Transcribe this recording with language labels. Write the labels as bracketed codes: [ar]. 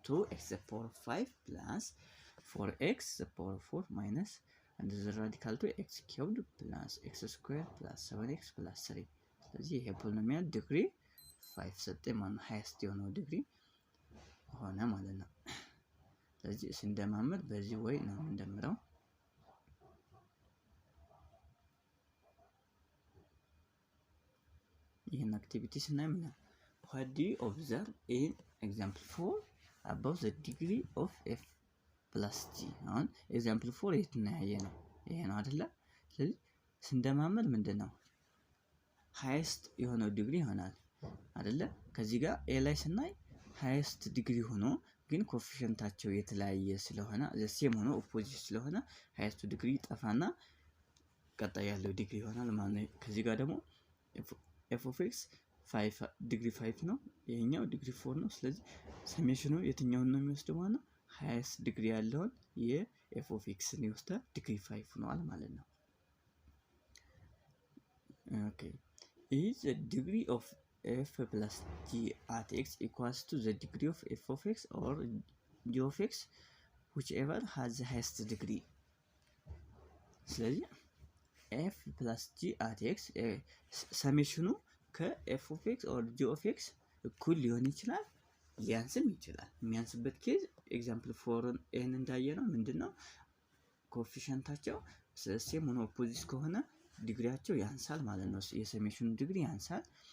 [am] 2x ፓወር 5 + 4x ፓወር 4 ማይነስ [en] and the radical to x cubed plus x squared plus 7x plus 3። [am] ስለዚህ ይሄ ፖሊኖሚያል ዲግሪ 5 ሰጠኝ ማለት ነው። ሃይስት የሆነው ዲግሪ ሆነ ማለት ነው። ስለዚህ ስንደማመር በዚህ ወይ ነው እንደምረው። ይሄን አክቲቪቲ ስናይ ምን ነው? [en] what do you observe in example 4 about the degree of f plus g? [am] አሁን ኤግዛምፕል 4 የት ነው ያየነው? ይሄ ነው አይደለ? ስለዚህ ስንደማመር ምንድነው ሃይስት የሆነው ዲግሪ ይሆናል አይደለ? ከዚህ ጋር ኤ ላይ ስናይ ሃይስት ዲግሪ ሆኖ ግን ኮኤፊሺየንታቸው የተለያየ ስለሆነ ዘሴም ሆኖ ኦፖዚት ስለሆነ ሃይስት ዲግሪ ጠፋና ቀጣይ ያለው ዲግሪ ይሆናል ማለት ነው። ከዚህ ጋር ደግሞ f of x 5 ዲግሪ 5 ነው፣ ይሄኛው ዲግሪ 4 ነው። ስለዚህ ሰሜሽኑ የትኛውን ነው የሚወስደው ማለት ነው? ሃይስት ዲግሪ ያለውን የf of x ነው ይወስዳል። ዲግሪ 5 ነው ማለት ነው። ኦኬ [en] is the degree of f plus g at x equals to the degree of f of x or g of x whichever has the highest degree? [am] ስለዚህ f plus g at x ሰሜሽኑ ከf of x or g of x እኩል ሊሆን ይችላል፣ ሊያንስም ይችላል። የሚያንስበት ኬዝ ኤግዛምፕል 4 ኤን እንዳየነው ምንድነው ኮኤፊሺየንታቸው ሴም ሆኖ ኦፖዚት ከሆነ ዲግሪያቸው ያንሳል ማለት ነው። የሰሜሽኑ ዲግሪ ያንሳል።